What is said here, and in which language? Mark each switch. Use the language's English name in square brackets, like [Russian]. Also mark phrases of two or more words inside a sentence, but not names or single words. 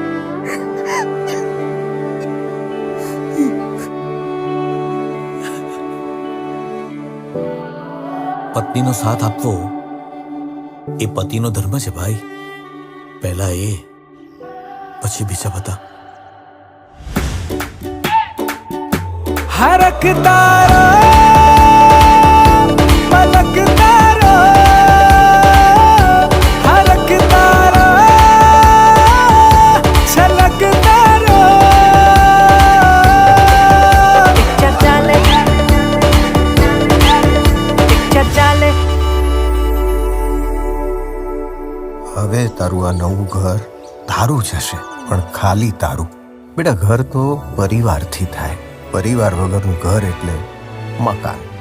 [Gujarati] પત્નીનો સાથ આપવો એ પતિનો ધર્મ છે ભાઈ. પહેલા એ, પછી બીજા બધા. हरक तारो पलक तारो हरक तारो छलक तारो હવે તારું આ નવું ઘર તારું જ હશે, પણ ખાલી તારું. બેટા, ઘર તો પરિવારથી થાય. પરિવાર વગરનું ઘર એટલે મકાન.